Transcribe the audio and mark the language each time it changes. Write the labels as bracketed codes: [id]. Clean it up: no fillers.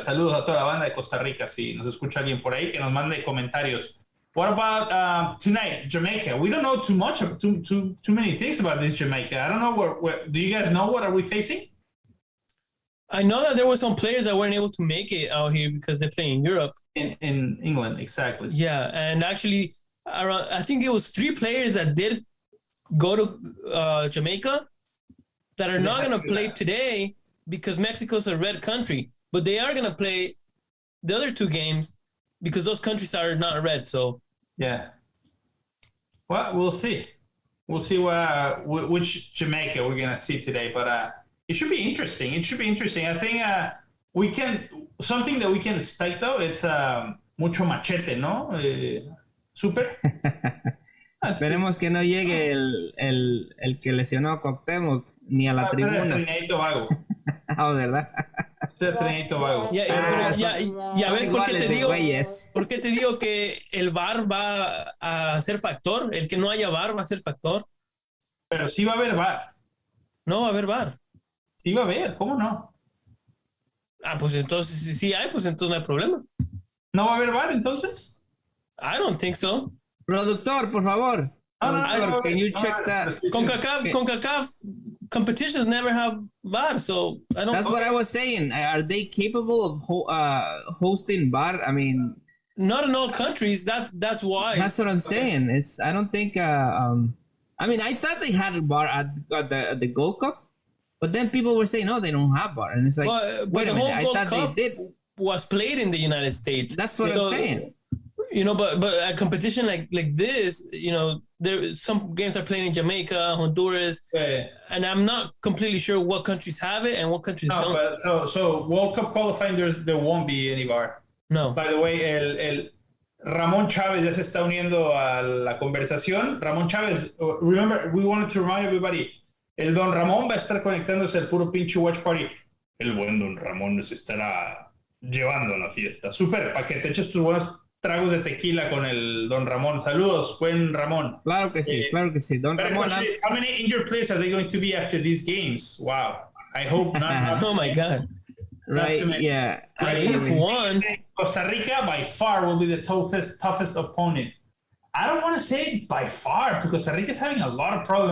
[es] Saludos a toda la banda de Costa Rica. Si nos escucha alguien por ahí, que nos mande comentarios. [en] What about tonight, Jamaica? We don't know too many things about this Jamaica. I don't know what do you guys know what are we facing? I know that there were some players that weren't able to make it out here because they play in Europe. In England, exactly. Yeah, and actually, I think it was 3 players that did go to Jamaica that are not going to play today because Mexico's a red country. But they are going to play the other 2 games because those countries are not red. So Yeah. Well, we'll see. We'll see which Jamaica we're gonna see today, but it should be interesting. It should be interesting. I think we can something that we can expect though. It's [es] mucho machete, ¿no? Super. Esperemos que no llegue el que lesionó a Cuauhtémoc ni a la tribuna. Trinidad y Tobago. Ah, ¿verdad? Trinidad y Tobago. Ya ves por qué te digo que el VAR va a ser factor. El que no haya VAR va a ser factor. Pero sí va a haber VAR. No va a haber VAR. Sí va a haber, ¿cómo no? Pues entonces si sí hay, pues entonces no hay problema. ¿No va a haber VAR entonces? [en] I don't think so. [es] Productor, por favor. [en] Productor, can you check that? CONCACAF competitions never have VAR, so I don't. That's what I was saying. Are they capable of hosting VAR? I mean, not in all countries. That's why. That's what I'm saying. It's. I don't think. I mean, I thought they had VAR at the Gold Cup, but then people were saying, no, they don't have VAR, and it's like, but the whole Gold Cup they did. Was played in the United States. That's what I'm saying. You know, but a competition like this, you know, some games are playing in Jamaica, Honduras, and I'm not completely sure what countries have it and what countries don't. But so World Cup qualifying, there won't be any VAR. No. By the way, [es] el Ramón Chávez ya se está uniendo a la conversación. Ramón Chávez, [en] remember, we wanted to remind everybody, [es] el Don Ramón va a estar conectándose al Puro Pinche Watch Party. El buen Don Ramón nos estará llevando a la fiesta. Súper, para que te eches tus buenos tragos de tequila con el Don Ramón. Saludos, buen Ramón. Claro que sí, claro que sí. Don Ramón. [en] How many injured players are they going to be after these games? Wow. I hope not. Oh my God. Right, yeah. At least one. Costa Rica by far will be the toughest opponent. I don't want to say by far because Costa Rica is having a lot of problems.